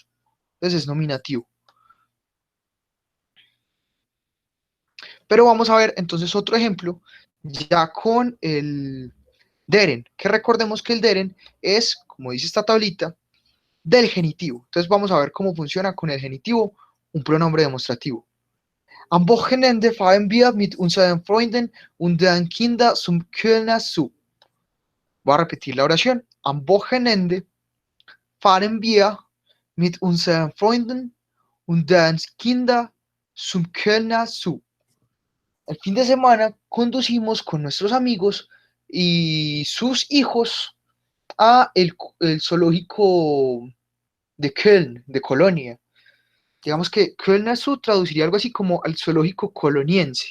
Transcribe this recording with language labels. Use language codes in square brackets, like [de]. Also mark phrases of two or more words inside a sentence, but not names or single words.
[es] Entonces es nominativo. Pero vamos a ver entonces otro ejemplo, ya con el deren, que recordemos que el deren es, como dice esta tablita, del genitivo. Entonces vamos a ver cómo funciona con el genitivo un pronombre demostrativo. [de] Am Wochenende fahren wir mit unseren Freunden und den Kindern zum Kölner Zoo. [es] Voy a repetir la oración. [de] Am Wochenende fahren wir mit unseren Freunden und den Kindern zum Kölner Zoo. [es] El fin de semana conducimos con nuestros amigos y sus hijos a el zoológico de Köln, de Colonia. Digamos que Kölner Zoo traduciría algo así como al zoológico coloniense.